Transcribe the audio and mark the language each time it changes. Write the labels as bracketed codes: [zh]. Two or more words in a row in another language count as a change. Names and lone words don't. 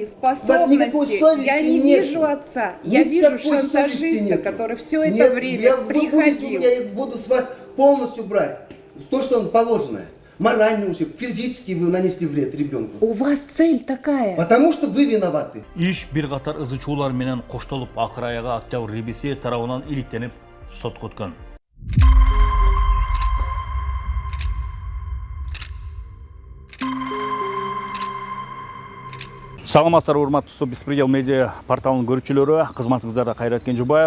[ru] У вас никакой способности. совести Я не нет. вижу отца. Я вижу Никакой совести шантажиста, нет. который все это Нет, время вы будете у приходил. меня, я буду с вас полностью брать. То, что положено. Моральный ущерб, физически вы нанесли вред ребенку. У вас цель такая. Потому что вы виноваты. [ky] Иш бир катар ызы чуулар менен коштолуп акыр аяга октябрь ребиси тарабынан иликтенип сотко өткөн. Саламатсыздар урматтуу Беспредел медиа порталынын көрүүчүлөрү, кызматыңыздарда Кайрат Кенжебаев.